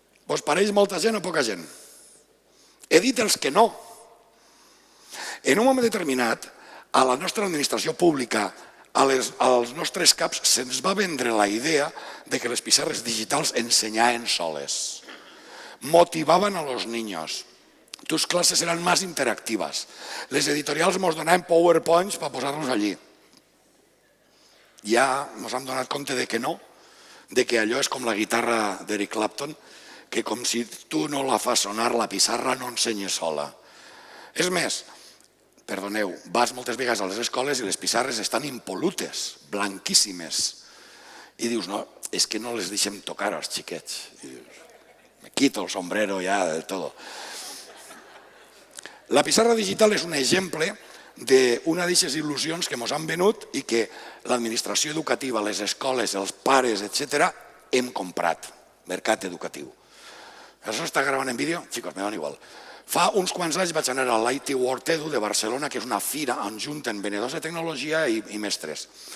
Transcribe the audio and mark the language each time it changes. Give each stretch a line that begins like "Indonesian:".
Catalan: Vos pareix molta gent o poca gent? He dit els que no. En un moment determinat, a la nostra administració pública, als nostres caps, se'ns va vendre la idea de que les pissarres digitals ensenyaven soles.
Spanish: Motivaven a los niños. Tus clases eran más interactivas.
Catalan: Les editorials ens donaven PowerPoints per posar-los allí. Ja ens hem donat compte de que no, de que allò és com la guitarra d'Eric Clapton, que com si tu no la fas sonar, la pissarra no ensenya sola. És més, perdoneu, vas moltes vegades a les escoles i les pissarres estan impolutes, blanquíssimes. I dius, no, és que no les deixem tocar als xiquets. I dius,
Spanish: me quito el sombrero ja del todo.
Catalan: La pissarra digital és un exemple d'una d'aquestes il·lusions que ens han venut i que l'administració educativa, les escoles, els pares, etc., hem comprat. Mercat educatiu. Això està gravant en vídeo? Xicos,
Spanish: me dan igual.
Catalan: Fa uns quants anys vaig anar a l'IT World Edu de Barcelona, que és una fira on junten venedors de tecnologia i mestres.